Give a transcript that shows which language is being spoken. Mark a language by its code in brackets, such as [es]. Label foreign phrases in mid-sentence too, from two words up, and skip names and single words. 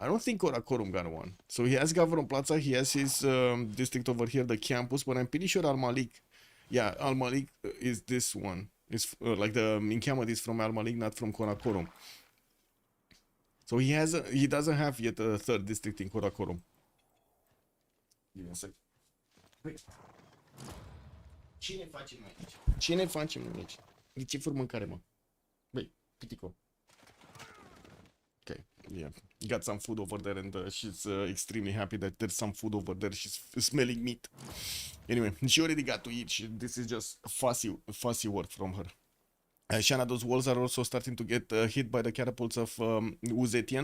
[en] I don't think Karakorum got one. So he has Gavron Plaza, he has his district over here, the campus, but I'm pretty sure Al Malik, yeah, Al Malik is this one. It's like the Minkiamat is from Al Malik, not from Karakorum. So he doesn't have yet a third district in Karakorum. Give me a sec. Wait. [ro] Cine facem aici? Cine facem aici? De ce fur mâncare, mă? Băi, pitico. [en] Okay, yeah. Got some food over there and she's extremely happy that there's some food over there. She's smelling meat. Anyway, she already got to eat. This is just fussy work from her. Shanna, those walls are also starting to get hit by the catapults of Uzetian.